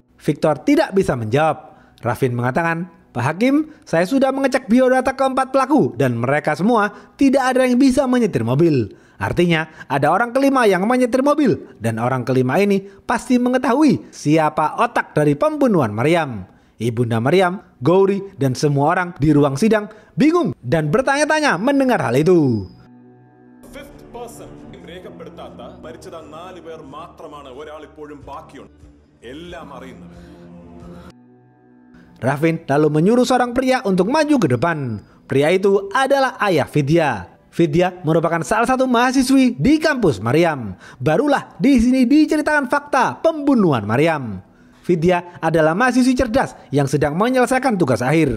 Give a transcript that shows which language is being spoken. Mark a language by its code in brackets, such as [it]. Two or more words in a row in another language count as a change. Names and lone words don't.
[id] Victor tidak bisa menjawab. Raffin mengatakan, "Pak Hakim, saya sudah mengecek biodata ke-4 pelaku dan mereka semua tidak ada yang bisa menyetir mobil. Artinya ada orang kelima yang menyetir mobil dan orang kelima ini pasti mengetahui siapa otak dari pembunuhan Maryam." Ibunda Maryam, Gauri, dan semua orang di ruang sidang bingung dan bertanya-tanya mendengar hal itu. [en] Fifth person [ml] രേഖപ്പെടുത്താത്ത മരിച്ചത് 4 പേർ മാത്രമാണ് ഒരാൾ ഇപ്പോഴും ബാക്കിയുണ്ട് എല്ലാം അറിയുന്നത്. [id] Raffin lalu menyuruh seorang pria untuk maju ke depan. Pria itu adalah ayah Vidya. Vidya merupakan salah satu mahasiswi di kampus Maryam. Barulah di sini diceritakan fakta pembunuhan Maryam. Vidya adalah mahasiswi cerdas yang sedang menyelesaikan tugas akhir.